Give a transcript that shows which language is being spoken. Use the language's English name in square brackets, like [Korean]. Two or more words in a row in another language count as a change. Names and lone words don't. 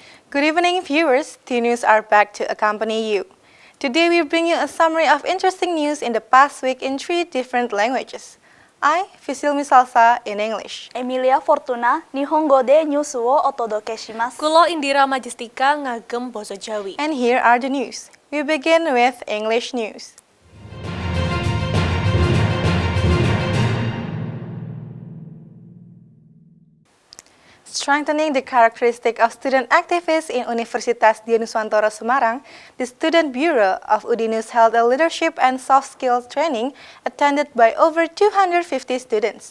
[English] Good evening, viewers. T-News are back to accompany you. Today we bring you a summary of interesting news in the past week in 3 different languages. I, Fisilmi Salsa in English. [Japanese] Emilia Fortuna, 日本語でニュースをお届けします. [Javanese] Kulo Indira Majestika ngagem basa Jawi. [English] And here are the news. We begin with English news. Strengthening the characteristic of student activists in Universitas Dianuswantoro Semarang, the Student Bureau of Udinus held a leadership and soft skills training attended by over 250 students.